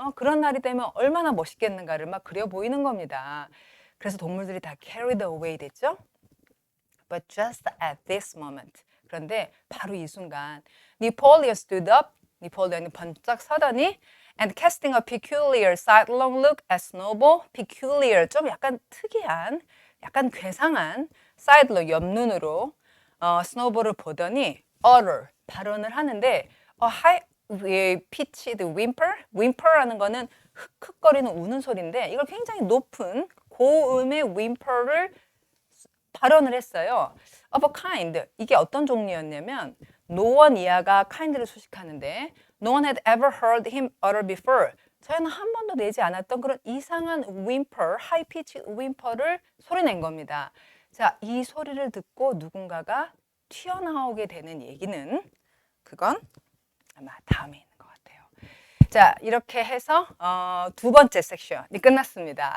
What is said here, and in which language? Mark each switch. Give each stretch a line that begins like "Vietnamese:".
Korean: 그런 날이 되면 얼마나 멋있겠는가를 막 그려 보이는 겁니다. 그래서 동물들이 다 carried away 됐죠.
English: But just at this moment.
Korean: 그런데 바로 이 순간
English: Napoleon stood up.
Korean: 네폴레온이 번쩍 서더니
English: and casting a peculiar sidelong look at Snowball.
Korean: peculiar, 좀 약간 특이한, 약간 괴상한 sidelong, 옆눈으로 스노볼을 보더니 utter, 발언을 하는데 high pitched whimper라는 거는 흑흑거리는 우는 소리인데 이걸 굉장히 높은 고음의 whimper를 발언을 했어요.
English: of a kind,
Korean: 이게 어떤 종류였냐면
English: no one 이하가 kind를 수식하는데 no one had ever heard him utter before.
Korean: 저희는 한 번도 내지 않았던 그런 이상한 whimper, high pitched whimper를 소리낸 겁니다. 자, 이 소리를 듣고 누군가가 튀어나오게 되는 얘기는 그건 아마 다음에 있는 것 같아요. 자, 이렇게 해서 두 번째 섹션이 끝났습니다.